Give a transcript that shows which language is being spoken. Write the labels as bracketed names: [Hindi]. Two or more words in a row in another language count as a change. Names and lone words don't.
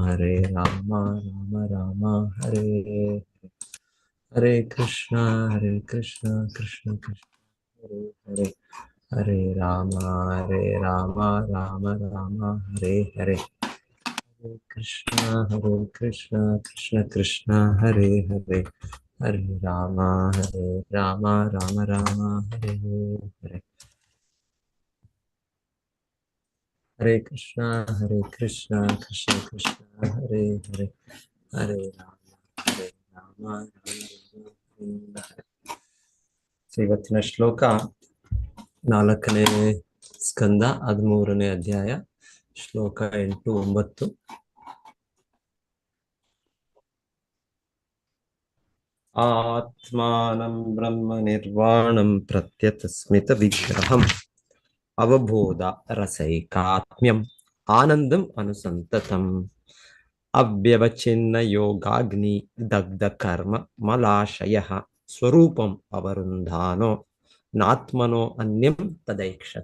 [Sanskrit] हरे राम राम राम हरे हरे कृष्णा कृष्ण कृष्ण हरे हरे हरे राम राम राम हरे हरे हरे कृष्ण कृष्ण कृष्ण हरे हरे हरे राम राम राम हरे हरे हरे कृष्ण कृष्ण कृष्ण हरे हरे हरे राम राम हरे हरे. [Kannada] ಇವತ್ತಿನ ಶ್ಲೋಕ 4ನೇ ಸ್ಕಂದ 13ನೇ ಅಧ್ಯಾಯ ಶ್ಲೋಕ 8, 9. [Sanskrit] ಆತ್ಮಾನಂ ಬ್ರಹ್ಮ ನಿರ್ವಾಣಂ ಪ್ರತ್ಯತಸ್ಮಿತ ವಿಗ್ರಹಂ ಅವಬೋಧ ರಸೈಕಾತ್ಮ್ಯಂ ಆನಂದಂ ಅನುಸಂತತಂ ಅವ್ಯವಚ್ಛಿನ್ನ ಯೋಗಾಗ್ನಿ ದಗ್ಧ ಕರ್ಮ ಮಲಾಶಯ ಸ್ವರೂಪಂ ಅವರುಂಧಾನೋ ನಾತ್ಮನೋ ಅನ್ಯಂ ತದೈಕ್ಷತ.